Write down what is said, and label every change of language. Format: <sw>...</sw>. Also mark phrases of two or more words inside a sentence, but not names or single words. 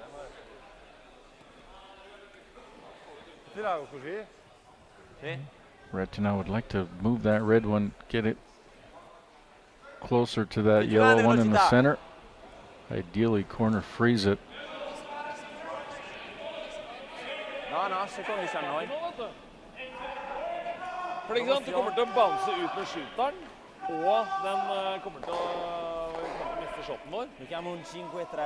<en>Retornaz would like to move that red one, get it closer to that yellow one in the center. Ideally corner freeze it.</en> <it>No, secondo 19.</it> <no>For ikke sant, du kommer til å bounce ut med shooteren, og den kommer til å miste shotten vår.</no> <it>Mettiamo un 5-3.</it>